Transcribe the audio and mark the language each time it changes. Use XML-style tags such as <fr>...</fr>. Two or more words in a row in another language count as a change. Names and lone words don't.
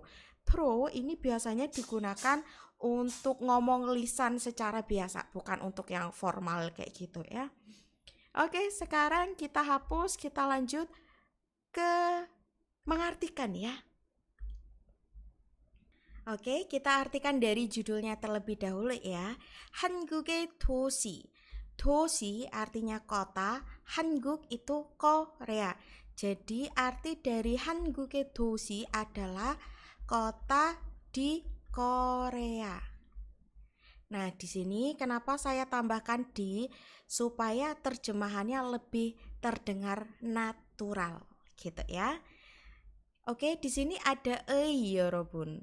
<id>Pro ini biasanya digunakan untuk ngomong lisan secara biasa, bukan untuk yang formal kayak gitu ya. Oke, sekarang kita hapus, kita lanjut ke mengartikan ya. Oke, kita artikan dari judulnya terlebih dahulu ya.</id> <ko>한국의 도시.</ko> <id>도시 artinya kota, 한국 itu Korea. Jadi arti dari</id> <ko>한국의 도시</ko> <id>adalah kota di Korea. Nah, di sini kenapa saya tambahkan di supaya terjemahannya lebih terdengar natural gitu ya. Oke, di sini ada ei yorobun.</id>